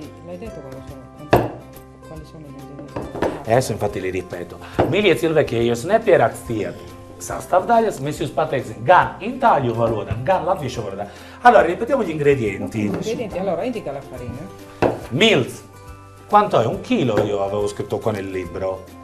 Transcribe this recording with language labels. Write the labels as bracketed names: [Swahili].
[Italian] L'hai detto quali sono gli ingredienti? Es infatti li ripeto. [Latvian] Mīļie cilvēki, ja jūs nepierakstījat sastāvdaļas, mēs jūs pateiksim gan itāļu valodā, gan latviešu valodā. [Italian] Allora, ripetiamo gli ingredienti. Ingredienti, allora indica la farina. Mills. Quanto è? 1 chilo io avevo scritto qua nel libro.